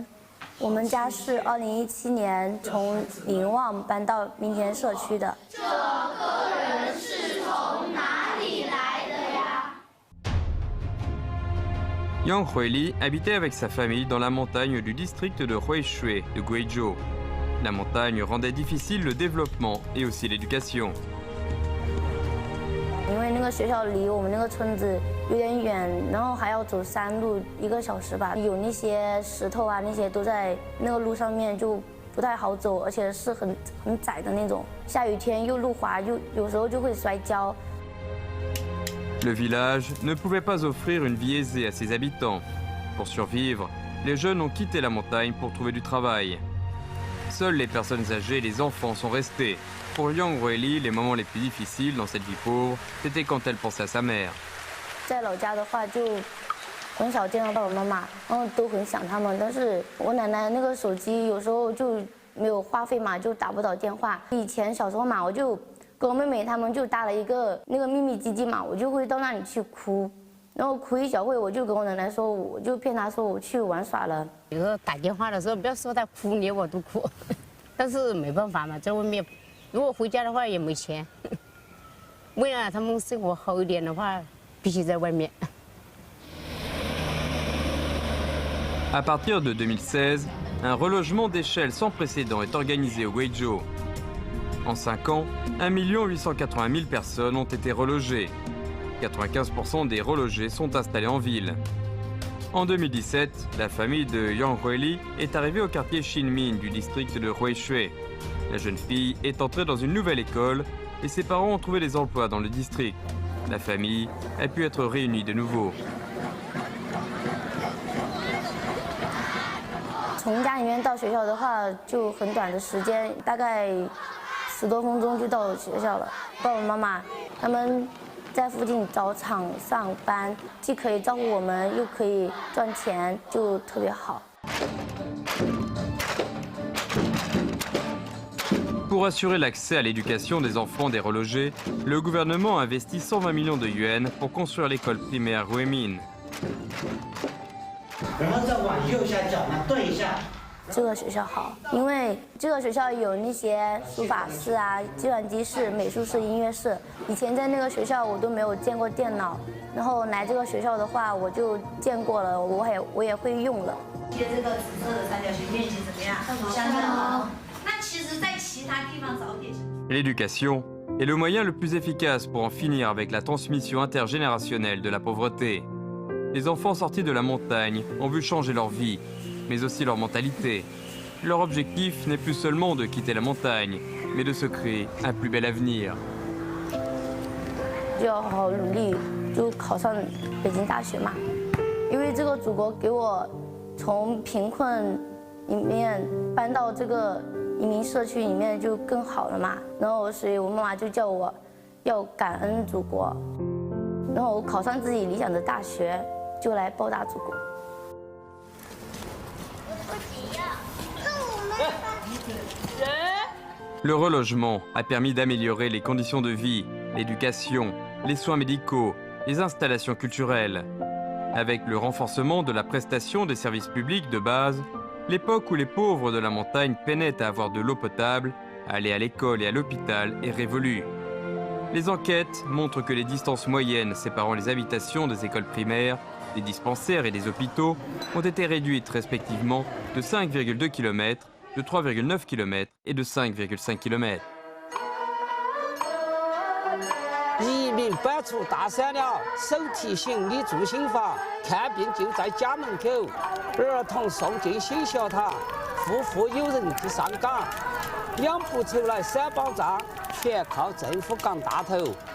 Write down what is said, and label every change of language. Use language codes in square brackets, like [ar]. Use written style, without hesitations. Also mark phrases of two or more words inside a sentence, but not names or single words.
[zh] 我们家是2017年从临旺搬到民田社区的。这个人是从哪里来的呀 [fr] Yang Huili habitait avec sa famille dans la montagne du district de Huishui de Guizhou. La montagne rendait difficile le développement et aussi l'éducation. [zh] 因为那个学校离我们那个村子有点远，然后还要走山路1个小时吧，有那些石头啊，那些都在那个路上面就不太好走，而且是很窄的那种。下雨天又路滑，有时候就会摔跤。 [fr] Le village ne pouvait pas offrir une vie aisée à ses habitants. Pour survivre, les jeunes ont quitté la montagne pour trouver du travail. Seules les personnes âgées et les enfants sont restés. Pour Yang Huili, les moments les plus difficiles dans cette vie pauvre, c'était quand elle pensait à sa mère. [zh] 在老家的话，就很少见到爸爸妈妈，然后都很想他们。但是我奶奶那个手机有时候就没有话费嘛，就打不到电话。以前小时候嘛，我就跟我妹妹他们就搭了一个那个秘密基地嘛，我就会到那里去哭，然后哭一小会，我就跟我奶奶说，我就骗她说我去玩耍了。有时候打电话的时候，不要说她哭，连我都哭，但是没办法嘛，在外面。如果回家的话也没钱，为了他们生活好一点的话，必必须在外面。 [fr] À partir de 2016, un relogement d'échelle sans précédent est organisé au Guizhou. En 5 ans, 1 880 000 personnes ont été relogées. 95% des relogés sont installés en ville. En 2017, la famille de Yang Huili est arrivée au quartier Xinmin du district de Huishui. La jeune fille est entrée dans une nouvelle école et ses parents ont trouvé des emplois dans le district. La famille a pu être réunie de nouveau. [zh] 从家里面到学校的话，就很短的时间，大概10多分钟就到学校了。爸爸妈妈他们在附近找厂上班，既可以照顾我们，又可以赚钱，就特别好。 [fr] Pour assurer l'accès à l'éducation des enfants des relogés, le gouvernement a investi 120 millions de yuans pour construire l'école primaire Huimin. [zh] 然后再往右下角呢对一下。这个学校好，因为这个学校有那些书法室啊、计算机室、美术室、音乐室。以前在那个学校我都没有见过电脑，然后来这个学校的话，我就见过了，我也会用了。觉得这个紫色的三角形面积怎么样？相当好。那其实，在其他地方早点。 [fr] L'éducation est le moyen le plus efficace pour en finir avec la transmission intergénérationnelle de la pauvreté. Les enfants sortis de la montagne ont vu changer leur vie, mais aussi leur mentalité. Leur objectif n'est plus seulement de quitter la montagne, mais de se créer un plus bel avenir. [zh] 就要好好努力，就考上北京大学嘛。因为这个祖国给我从贫困里面搬到这个移民社区里面就更好了嘛。然后所以我妈妈就叫我要感恩祖国，然后我考上自己理想的大学，就来报答祖国。 [fr] Le relogement a permis d'améliorer les conditions de vie, l'éducation, les soins médicaux, les installations culturelles. Avec le renforcement de la prestation des services publics de base, l'époque où les pauvres de la montagne peinaient à avoir de l'eau potable, aller à l'école et à l'hôpital est révolue. Les enquêtes montrent que les distances moyennes séparant les habitations des écoles primaires, des dispensaires et des hôpitaux ont été réduites respectivement de 5,2 km, de 3,9 km et de 5,5 km. [zh] 移民搬出大山了，手提行李住行法，看病就在家门口，儿童送进新学堂，户户有人去上岗，养不出来3保障，全靠政府扛大头。